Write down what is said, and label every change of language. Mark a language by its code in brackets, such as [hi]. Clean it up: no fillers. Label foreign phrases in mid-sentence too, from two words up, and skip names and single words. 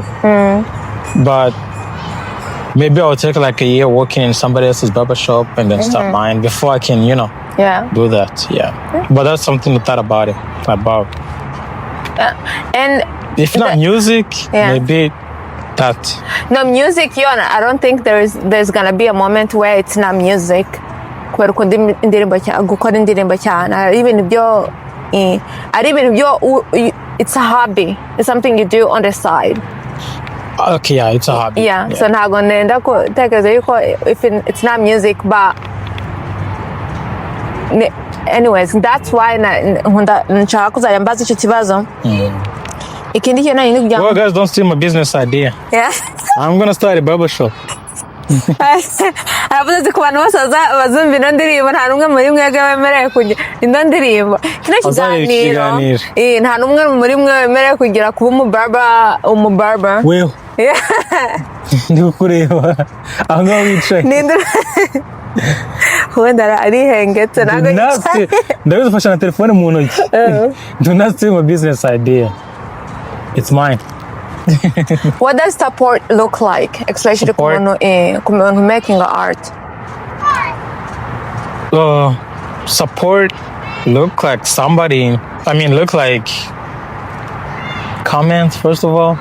[en] But maybe I'll take like a year working in somebody else's barbershop and then start mine before I can, do that. Yeah. But that's something to thought about. And if not music, maybe that. No, music, I don't think there's gonna be a moment where it's not music. [rw] Kubera ukunda gukora indirimbo cyane ari ibintu byo [en] it's a hobby. It's something you do on the side. Okay, yeah, it's a hobby. [rw] Yeah. So ntago nenda gutekereza yuko [en] if it's not music, but anyways, that's why [rw] nshaka kuzajya mbaza icyo kibazo. Ikindi kintu nari kugira. [en] Well, guys, don't steal my business idea. Yeah. I'm gonna start a barbershop. [rw] aravuze ku bantu bose bazumva ino ndirimbo nta n'umwe muri mwebwe wemerewe kugira ino ndirimbo kino kiganiro nta n'umwe muri mwe wemerewe kugira kuba umubarber wewe ndi kureba aho ngaho wicaye wenda arihengetse ntabwo yicaye ndabizi ufashe na telefone mu ntoki [en] do not steal my business idea, it's mine. What does support look like, especially when making art? Support look like look like comments, first of all.